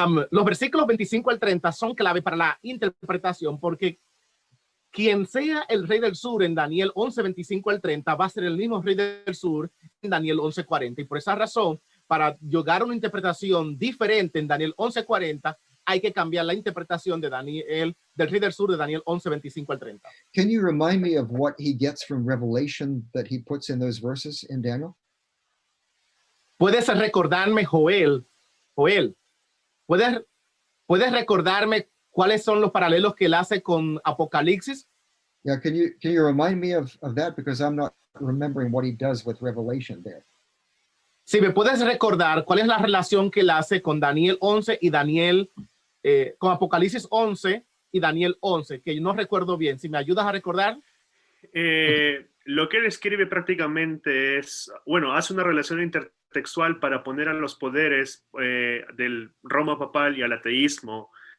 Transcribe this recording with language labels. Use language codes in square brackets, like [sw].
[es] Los versículos 25 al 30 son clave para la interpretación, porque quien sea el rey del sur en Daniel 11, 25 al 30 va a ser el mismo rey del sur en Daniel 11, 40. Y por esa razón, para llegar a una interpretación diferente en Daniel 11, 40, hay que cambiar la interpretación de Daniel, del rey del sur de Daniel 11, 25 al 30. [en] Can you remind me of what he gets from Revelation that he puts in those verses in Daniel? [es] ¿Puedes recordarme, Joel, ¿puedes recordarme cuáles son los paralelos que él hace con Apocalipsis? [en] Yeah, can you remind me of that, because I'm not remembering what he does with Revelation there. [es] Si me puedes recordar cuál es la relación que él hace con Daniel 11 y Daniel, con Apocalipsis 11 y Daniel 11, que no recuerdo bien. Si me ayudas a recordar. Lo que él escribe prácticamente es, bueno, hace una relación intertextual para poner a los poderes del Roma papal y al ateísmo.